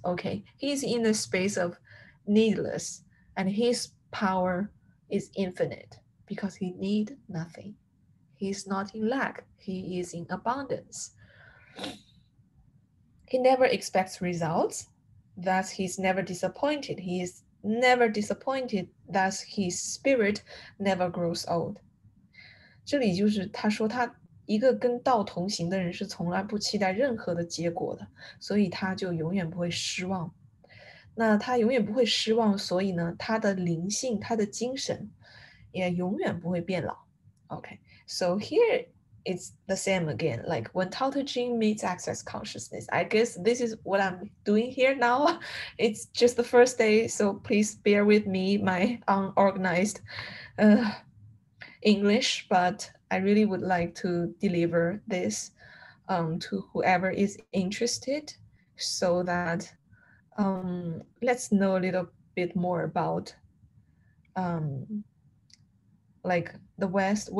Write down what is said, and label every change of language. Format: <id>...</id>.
<en>Okay, he's in the space of needless, and his power is infinite because he need nothing. He's not in lack, he is in abundance. He never expects results, thus he's never disappointed. He is never disappointed, thus his spirit never grows old.</en> <zh>这里就是他说他一个跟道同行的人是从来不期待任何的结果的，所以他就永远不会失望。那他永远不会失望，所以呢，他的灵性，他的精神也永远不会变老。</zh> <en>Okay, so here it's the same again. Like when Tao Te Ching meets Access consciousness, I guess this is what I'm doing here now. It's just the first day, so please bear with me, my unorganized English, but I really would like to deliver this to whoever is interested so that let's know a little bit more about like the West.</en>